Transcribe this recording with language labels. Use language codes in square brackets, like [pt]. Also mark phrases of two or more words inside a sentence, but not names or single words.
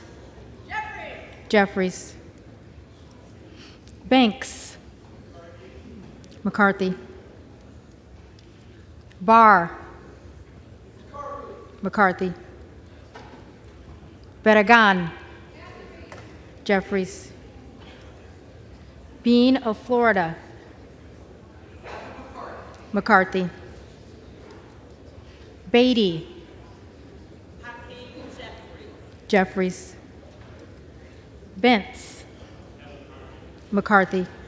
[en] Jeffries. Banks. McCarthy. Barr. McCarthy. Barragan. Jeffries. Bean of Florida. McCarthy. Beatty. Jeffries. Bentz. McCarthy.